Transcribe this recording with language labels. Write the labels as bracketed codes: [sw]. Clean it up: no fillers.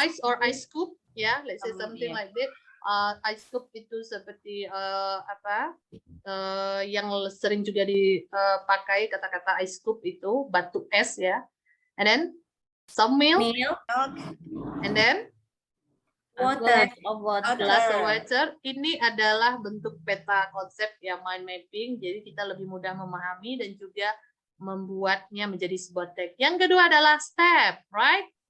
[en] ice or ice scoop, ya, let's say something yeah. like that. [id] Ice scoop itu seperti apa? Yang sering juga dipakai kata-kata ice scoop itu batu es ya. [en] And then some milk, and then Glass of glass of water. water. [id] Ini adalah bentuk peta konsep ya, mind mapping. Jadi kita lebih mudah memahami dan juga membuatnya menjadi sebuah teks. Yang kedua adalah step, [en] right?